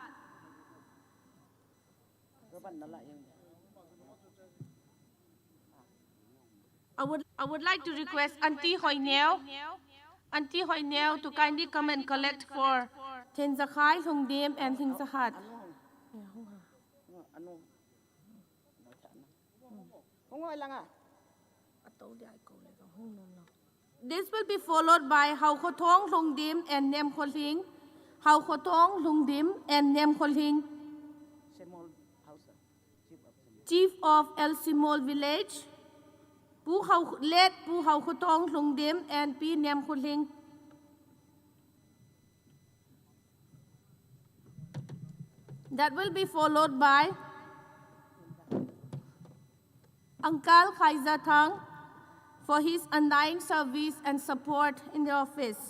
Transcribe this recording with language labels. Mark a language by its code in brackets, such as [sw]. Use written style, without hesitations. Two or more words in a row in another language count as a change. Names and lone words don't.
[en] I would like to request Auntie Hoynell to kindly come and collect for Ten Zakai Lungdim and Lingzahat. This will be followed by Hau Khotong Lungdim and Nem Kholing. Hau Khotong Lungdim and Nem Kholing. Chief of El Simol Village. Late Pu Hau Khotong Lungdim and P Nem Kholing. That will be followed by Uncle Kaiza Thang for his undying service and support in the office.